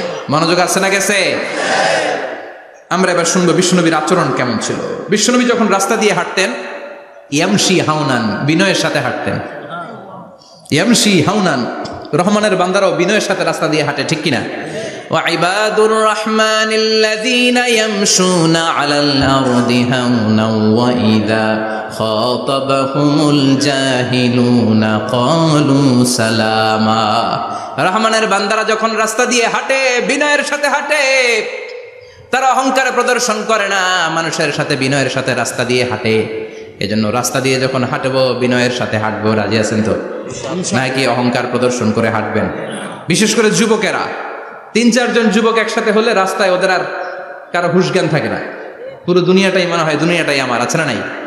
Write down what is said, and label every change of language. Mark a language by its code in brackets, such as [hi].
[bn] মনোযোগ আছে না গেছে? আমরা এবার শুনবো বিষ্ণুনবীর আচরণ কেমন ছিল। বিষ্ণুনবী যখন রাস্তা দিয়ে হাঁটতেন, [ar] ইয়ামশি হাউনান, [bn] বিনয়ের সাথে হাঁটতেন। [ar] ইয়ামশি হাউনান, [bn] রহমানের বান্দারাও বিনয়ের সাথে রাস্তা দিয়ে হাঁটে, ঠিক কিনা? [ar] وعباد الرحمن الذين يمشون على الأرض هونا وإذا خاطبهم الجاهلون قالوا سلاما। [bn] রহমানের বান্দারা যখন রাস্তা দিয়ে হাঁটে, বিনয়ের সাথে হাঁটে, তারা অহংকার প্রদর্শন করে না, মানুষের সাথে বিনয়ের সাথে রাস্তা দিয়ে হাঁটে। এজন্য রাস্তা দিয়ে যখন হাঁটবো, বিনয়ের সাথে হাঁটবো। রাজি আছেন তো? নাকি অহংকার প্রদর্শন করে হাঁটবেন? বিশেষ করে যুবকেরা, 3-4 জন যুবক একসাথে হলে রাস্তায় ওদের আর কারো হুঁশ জ্ঞান থাকে না, পুরো দুনিয়াটাই মনে হয় দুনিয়াটাই আমার, আছে না নাই?